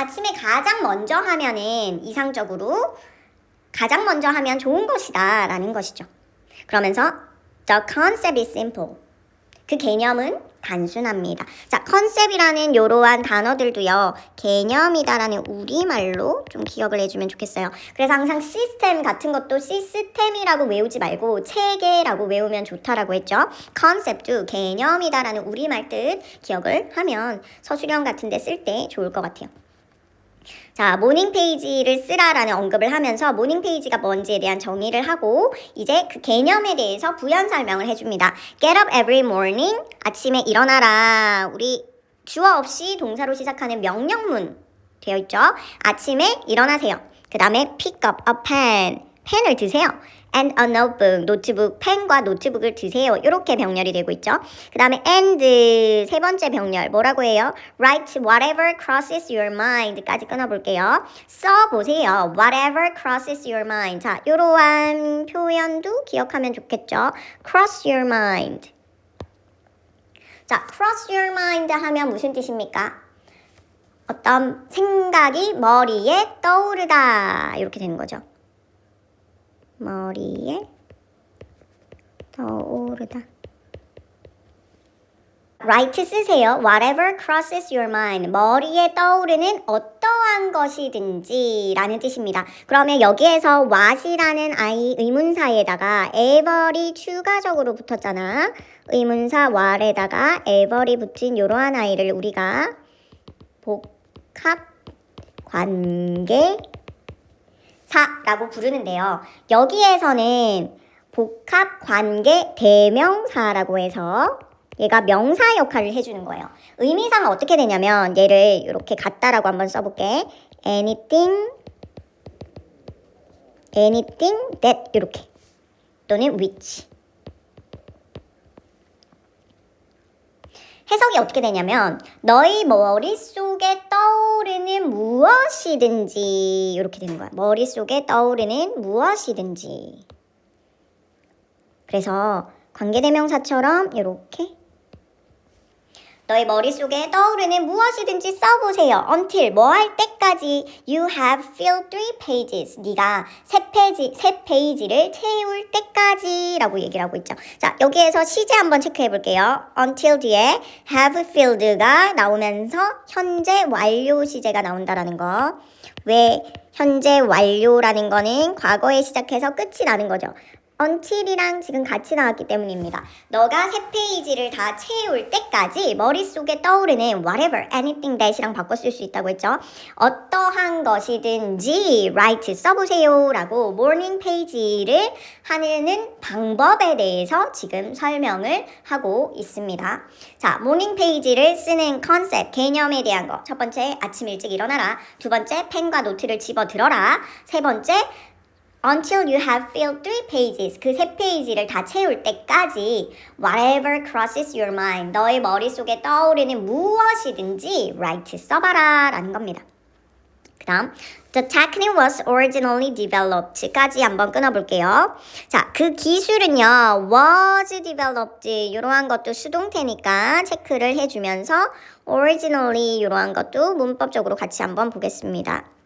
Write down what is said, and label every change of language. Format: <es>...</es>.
<ko>아침에 가장 먼저 하면은 이상적으로 가장 먼저 하면 좋은 것이다 라는 것이죠. 그러면서</ko> <en>The concept is simple.</en> <ko>그 개념은 단순합니다. 자, 컨셉이라는 이러한 단어들도요. 개념이다라는 우리말로 좀 기억을 해주면 좋겠어요. 그래서 항상 시스템 같은 것도 시스템이라고 외우지 말고 체계라고 외우면 좋다라고 했죠. 컨셉도 개념이다라는 우리말 뜻 기억을 하면 서술형 같은 데 쓸 때 좋을 것 같아요. 자, 모닝 페이지를 쓰라라는 언급을 하면서 모닝 페이지가 뭔지에 대한 정의를 하고 이제 그 개념에 대해서 부연 설명을 해줍니다.</ko> <en>Get up every morning.</en> <ko>아침에 일어나라. 우리 주어 없이 동사로 시작하는 명령문 되어 있죠. 아침에 일어나세요. 그 다음에</ko> <en>pick up a pen.</en> <ko>펜을 드세요.</ko> <en>And a notebook,</en> <ko>노트북, 펜과 노트북을 드세요. 이렇게 병렬이 되고 있죠. 그 다음에 and 세 번째 병렬 뭐라고 해요?</ko> <en>Write whatever crosses your mind까지</en> <ko>끊어볼게요. 써보세요.</ko> <en>Whatever crosses your mind.</en> <ko>자, 이러한 표현도 기억하면 좋겠죠.</ko> <en>Cross your mind.</en> <ko>자,</ko> <en>cross your mind</en> <ko>하면 무슨 뜻입니까? 어떤 생각이 머리에 떠오르다. 이렇게 되는 거죠. 머리에 떠오르다.</ko> <en>Write</en> <ko>쓰세요.</ko> <en>Whatever crosses your mind.</en> <ko>머리에 떠오르는 어떠한 것이든지 라는 뜻입니다. 그러면 여기에서 what이라는 아이 의문사에다가 ever이 추가적으로 붙었잖아. 의문사 what에다가 ever이 붙은 이러한 아이를 우리가 복합 관계 라고 부르는데요. 여기에서는 복합 관계 대명사라고 해서 얘가 명사 역할을 해주는 거예요. 의미상은 어떻게 되냐면 얘를 이렇게 같다라고 한번 써볼게.</ko> <en>anything that</en> <ko>이렇게 또는</ko> <en>which.</en> <ko>해석이 어떻게 되냐면 너희 머릿속에 떠오르는 무엇이든지 이렇게 되는 거야. 머릿속에 떠오르는 무엇이든지. 그래서 관계대명사처럼 이렇게 너희 머릿속에 떠오르는 무엇이든지 써보세요.</ko> <en>Until</en> <ko>뭐 할 때까지</ko> <en>you have filled 3 pages.</en> <ko>네가 세 페이지를 채울 때까지 라고 얘기를 하고 있죠. 자, 여기에서 시제 한번 체크해 볼게요. Until 뒤에</ko> <en>have filled</en> <ko>가 나오면서 현재 완료 시제가 나온다라는 거. 왜 현재 완료라는 거는 과거에 시작해서 끝이 나는 거죠. until이랑 지금 같이 나왔기 때문입니다. 너가 세 페이지를 다 채울 때까지 머릿속에 떠오르는 whatever,</ko> <en>anything that</en> <ko>이랑 바꿔 쓸 수 있다고 했죠. 어떠한 것이든지 write 써보세요 라고 morning page를 하는 방법에 대해서 지금 설명을 하고 있습니다. 자, morning page를 쓰는 컨셉, 개념에 대한 거. 첫 번째, 아침 일찍 일어나라. 두 번째, 펜과 노트를 집어 들어라. 세 번째,</ko> <en>until you have filled 3 pages.</en> <ko>그 3페이지를 다 채울 때까지</ko> <en>whatever crosses your mind.</en> <ko>너의 머릿속에 떠오르는 무엇이든지 write 써봐라 라는 겁니다. 그 다음</ko> <en>The technique was originally developed까지</en> <ko>한번 끊어볼게요. 자, 그 기술은요</ko> <en>was developed</en> <ko>이러한 것도 수동태니까 체크를 해주면서 originally 이러한 것도 문법적으로 같이 한번 보겠습니다.</ko>